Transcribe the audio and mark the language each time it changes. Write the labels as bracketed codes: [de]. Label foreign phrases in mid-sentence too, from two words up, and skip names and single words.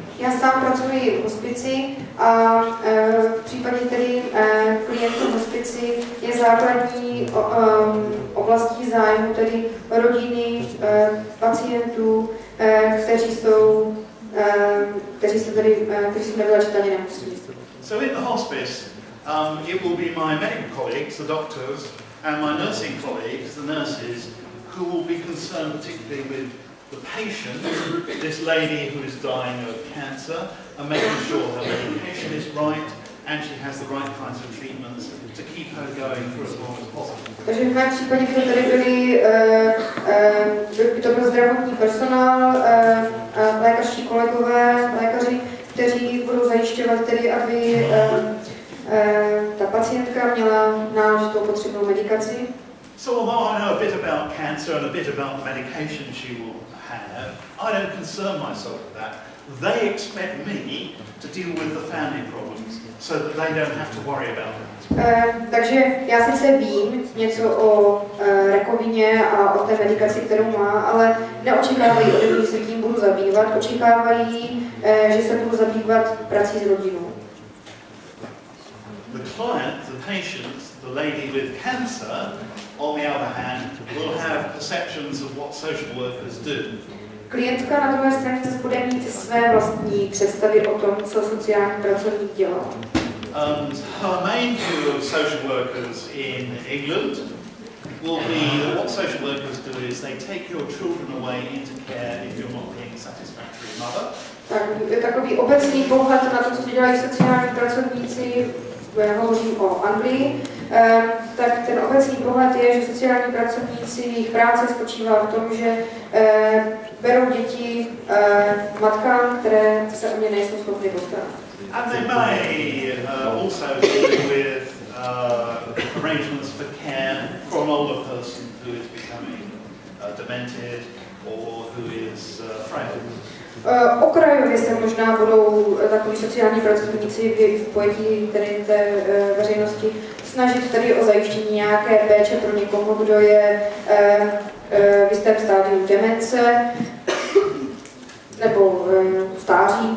[cs] Já sám pracuji v hospici a v případě tedy klientů v hospici je základní oblastí zájmu tedy rodiny pacientů, kteří jsou nevyléčitelně nemocní. [en] So in the hospice, it will be my medical colleagues, the doctors, and my nursing colleagues, the nurses, who will be concerned particularly with the patient, this lady who is dying of cancer, and making sure her medication is right and she has the right kinds of treatments to keep her going for as long as possible. [cs] Takže v mém případě by to tady byl zdravotní personál, lékařští kolegové, lékaři, kteří budou zajišťovat tedy, aby ta pacientka měla náležitou potřebnou medikaci. [en] So although I know a bit about cancer and a bit about the medication she will have, I don't concern myself with that. They expect me to deal with the family problems, so that they don't have to worry about that. [cs] Takže já sice vím něco o rakovině a o té medikaci, kterou má, ale neočekávají ode mě, že se tím budu zabývat. Očekávají, že se budu zabývat prací s rodinou. [en] The client, the patient, the lady with cancer, on the other hand, will have perceptions of what social workers do. [cs] Klientka na druhé straně bude mít své vlastní představy o tom, co sociální pracovník dělá. [en] Her main view of social workers in England will be that what social workers do is they take your children away into care if you're not being a satisfactory mother. [cs] Tak, takový obecný pohled na to, co dělají sociální pracovníci, hovořím o Anglii, tak ten obecný pohled je, že sociální pracovníci, jejich práce spočívá v tom, že berou děti matkám, které se o ně nejsou schopny postarat. [en] And they may also deal with arrangements for care for an older person who is becoming demented or who is frail. [cs] Okrajově se možná budou takoví sociální pracovníci v pojetí tedy té veřejnosti snažit tedy o zajištění nějaké péče pro někoho, kdo je v jistém stádiu demence nebo stáří.